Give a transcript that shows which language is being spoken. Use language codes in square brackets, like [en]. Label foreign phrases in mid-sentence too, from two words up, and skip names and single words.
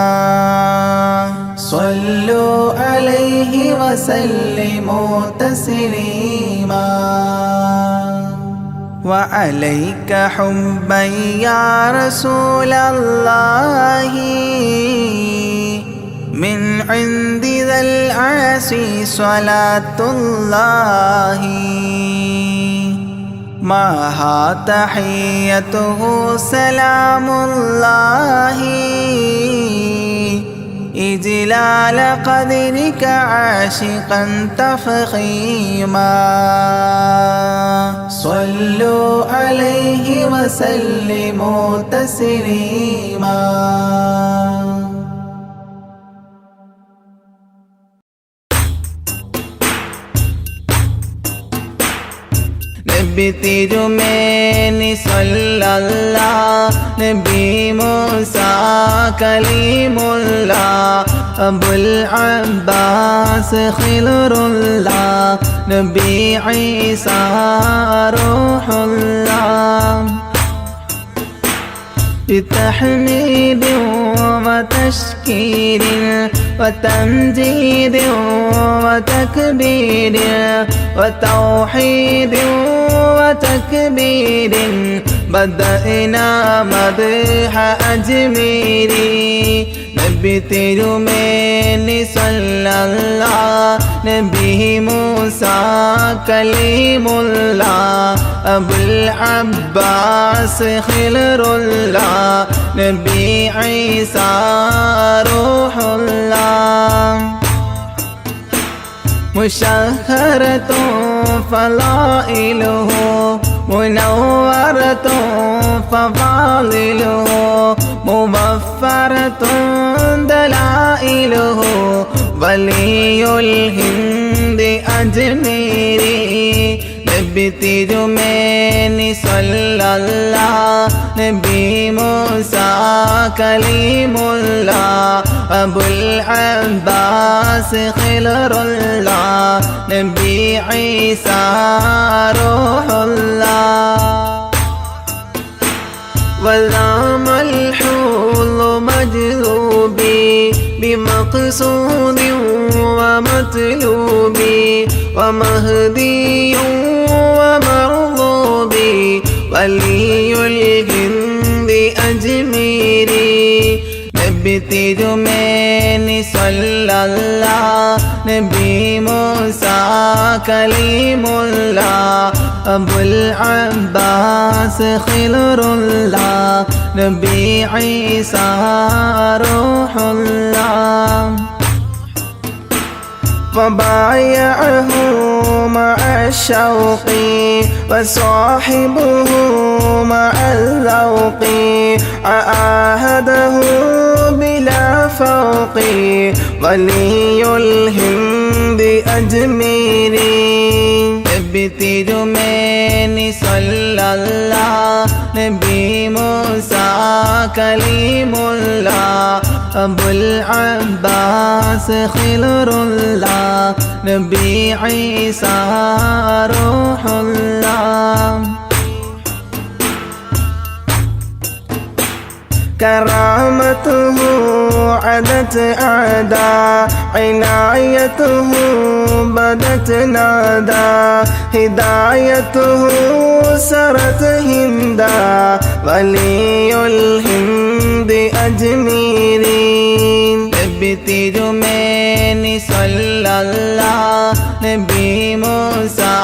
[ar] صلوا عليه وسلموا تسليما وعليك حبا يا رسول الله من عند ذا العاصي صلاة الله معها تحيته سلام الله إجلال قدرك عاشقا تفخيما صلوا عليه وسلموا تسليما [ml] നബി തിരുമേനി സല്ലല്ലാഹ് നബി മൂസ കലീമുല്ലാഹ് അബുൽ അബ്ബാസ് ഖിലുറുല്ലാഹ് നബി ഈസ [ar] റൂഹുല്ലാഹ് بتحميد وتشكير وتمجيد وتكبير وتوحيد وتكبير بدأنا مدح أجميري [ml] നബി തിരുമേനി സല്ലല്ലാഹ് നബി മൂസ കലീമുല്ലാഹ് അബുൽ അബ്ബാസ് ഖിലുറുല്ലാഹ് നബി ഈസ [ar] റൂഹുല്ലാഹ് مشهرة فضائله منورة فضائله مبفرة دلائله ولي الهند أجميري [ml] നബി തിരുമേനി സല്ലല്ലാഹ് നബി മൂസ കലീമുല്ലാഹ് അബുൽ അബ്ബാസ് ഖിലുറുല്ലാഹ് നബി ഈസ റൂഹുല്ലാഹ് [ar] وذام الحوض مجذوبي بمقصود ومطلوبي ومهدي ومرغوبي ولي الهند أجميري [ml] നബി തിരുമേനി സല്ലല്ലാഹ് നബി മൂസ കലീമുല്ലാഹ് അബുൽ അബ്ബാസ് ഖിലുറുല്ലാഹ് നബി ഈസ റൂഹുല്ലാഹ് [ar] وبايعه مع الشوق وصاحبه مع الذوق عاهده بلا فوق ولي الهند أجميري [ml] നബി തിരുമേനി സല്ലല്ലാഹ് നബി മൂസ കലീമുല്ലാഹ് അബുൽ അബ്ബാസ് ഖിലുറുല്ലാഹ് നബി ഈസ [ar] റൂഹുല്ലാഹ് كرامته عدت أعداء عنايته بدت نادى هدايته سرت هندا ولي الهند أجميري [ml] നബി തിരുമേനി സല്ലല്ലാഹ് നബി മൂസ